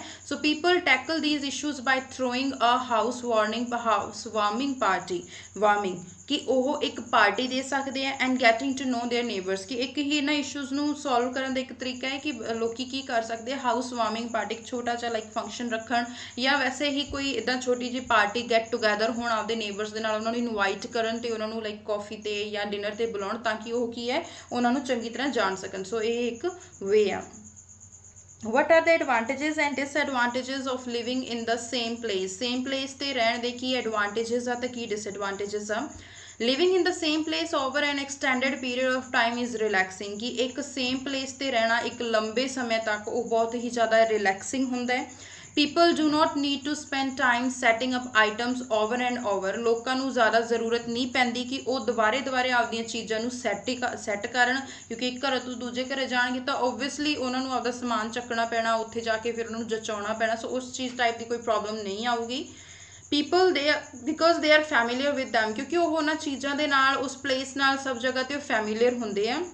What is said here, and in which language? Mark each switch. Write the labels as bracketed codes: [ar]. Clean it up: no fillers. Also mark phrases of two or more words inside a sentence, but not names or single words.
[en] so people tackle these issues by throwing a house warming party, [pa] ਵਾਰਮਿੰਗ ਕਿ ਉਹ ਇੱਕ ਪਾਰਟੀ ਦੇ ਸਕਦੇ ਆ [en] and getting to know their neighbours, [pa] ਕਿ ਇੱਕ ਹੀ ਇਹਨਾਂ ਇਸ਼ੂਜ਼ ਨੂੰ ਸੋਲਵ ਕਰਨ ਦਾ ਇੱਕ ਤਰੀਕਾ ਹੈ ਕਿ ਲੋਕੀ ਕੀ ਕਰ ਸਕਦੇ ਆ, [en] house warming party, [pa] ਇੱਕ ਛੋਟਾ ਜਿਹਾ [en] like function [pa] ਰੱਖਣ ਜਾਂ ਵੈਸੇ ਹੀ ਕੋਈ ਇੱਦਾਂ ਛੋਟੀ ਜਿਹੀ [en] party get together [pa] ਹੋਣ ਆਪਦੇ ਨੇਬਰਸ ਦੇ ਨਾਲ, ਉਹਨਾਂ ਨੂੰ ਇਨਵਾਈਟ ਕਰਨ ਤੇ ਉਹਨਾਂ ਨੂੰ [en] like coffee [pa] ਤੇ ਜਾਂ ਡਿਨਰ ਤੇ ਬੁਲਾਉਣ ਤਾਂ ਕਿ ਉਹ ਕੀ ਹੈ ਉਹਨਾਂ ਨੂੰ ਚੰਗੀ ਤਰ੍ਹਾਂ ਜਾਣ ਸਕਣ। ਸੋ ਇਹ ਇੱਕ ਵੇ ਆ। [en] What are the advantages and disadvantages of living in the same place? Same place [pa] ਤੇ ਰਹਿਣ ਦੇ ਕੀ advantages ਆ ਤੇ ਕੀ disadvantages ਆ। [en] Living in the same place over an extended period of time is relaxing, [pa] ਕਿ ਇੱਕ [en] same place [pa] ਤੇ ਰਹਿਣਾ ਇੱਕ ਲੰਬੇ ਸਮੇਂ ਤੱਕ ਉਹ ਬਹੁਤ ਹੀ ਜ਼ਿਆਦਾ relaxing ਹੁੰਦਾ ਹੈ। [en] People do not need to spend time setting up items over and over, [pa] ਲੋਕਾਂ ਨੂੰ ਜ਼ਿਆਦਾ ਜ਼ਰੂਰਤ ਨਹੀਂ ਪੈਂਦੀ ਕਿ ਉਹ ਦੁਬਾਰੇ ਆਪਦੀਆਂ ਚੀਜ਼ਾਂ ਨੂੰ ਸੈੱਟ ਕਰਨ, ਕਿਉਂਕਿ ਇੱਕ ਘਰ ਤੋਂ ਦੂਜੇ ਘਰੇ ਜਾਣਗੇ ਤਾਂ ਓਬਵੀਅਸਲੀ ਉਹਨਾਂ ਨੂੰ ਆਪਦਾ ਸਮਾਨ ਚੱਕਣਾ ਪੈਣਾ, ਉੱਥੇ ਜਾ ਕੇ ਫਿਰ ਉਹਨਾਂ ਨੂੰ ਜਚਾਉਣਾ ਪੈਣਾ। ਸੋ ਉਸ ਚੀਜ਼ ਟਾਈਪ ਦੀ ਕੋਈ ਪ੍ਰੋਬਲਮ ਨਹੀਂ ਆਊਗੀ। [en] people because they are familiar with them, [pa] ਕਿਉਂਕਿ ਉਹ ਉਹਨਾਂ ਚੀਜ਼ਾਂ ਦੇ ਨਾਲ ਉਸ ਪਲੇਸ ਨਾਲ ਸਭ ਜਗ੍ਹਾ ਤੇ ਉਹ ਫੈਮੀਲੀਅਰ ਹੁੰਦੇ ਆ।